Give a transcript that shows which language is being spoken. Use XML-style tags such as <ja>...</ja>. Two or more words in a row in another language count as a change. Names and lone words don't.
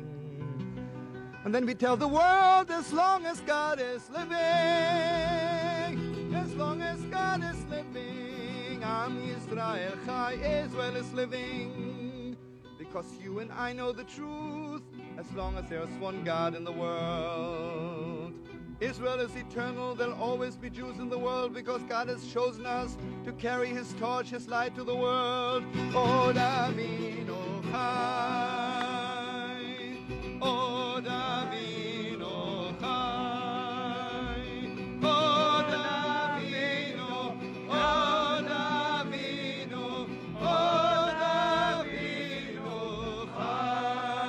<en>And then we tell the world, as long as God is living, as long as God is living,</en> <he>עם ישראל חי,</he> <en>Israel is living. Because you and I know the truth, as long as there's one God in the world. Israel is eternal, there'll always be Jews in the world, because God has chosen us to carry His torch, His light to the world.</en> <he>עוד אבינו חי, עוד אבינו חי, עוד אבינו, עוד אבינו, עוד אבינו חי.</he>